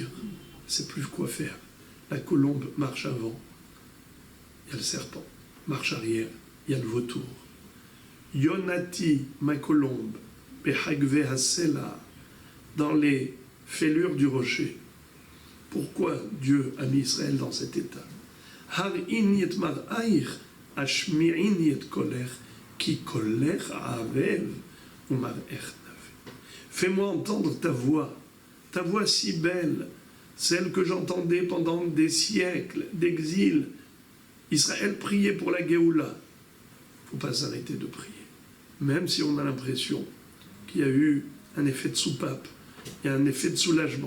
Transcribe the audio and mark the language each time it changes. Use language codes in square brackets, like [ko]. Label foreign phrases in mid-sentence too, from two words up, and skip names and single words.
[fr] Elle ne sait plus quoi faire. La colombe marche avant, il y a le serpent. Marche arrière, il y a le vautour. Yonati, ma colombe, [he] בחגוי הסלע, [fr] dans les fêlures du rocher. Pourquoi Dieu a mis Israël dans cet état? [he] הראיני את מראיך, השמיעיני את קולך, כי קולך ערב, ומראך נאוה. [fr] Fais-moi entendre ta voix si belle, celle que j'entendais pendant des siècles d'exil. Israël priait pour la Géoula. Il ne faut pas s'arrêter de prier. Même si on a l'impression qu'il y a eu un effet de soupape, il y a un effet de soulagement.